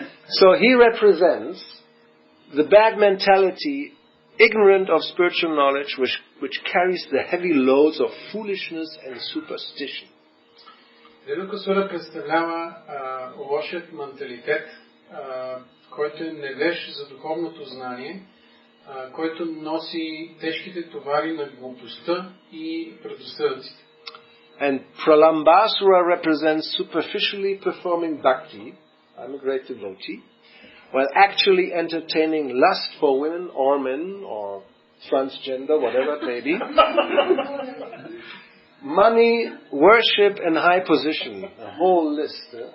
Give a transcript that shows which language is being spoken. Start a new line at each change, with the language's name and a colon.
English: So he represents the bad mentality, ignorant of spiritual knowledge, which carries the heavy loads of foolishness and superstition.
Bulgarian: Денукасура представлява лошият менталитет, който е невеж за духовното знание, който носи тежките товари на глупостта и предразсъдъците.
English: And Pralambasura represents superficially performing bhakti, I'm a great devotee, while actually entertaining lust for women or men or transgender, whatever it may be, money, worship and high position, a whole list.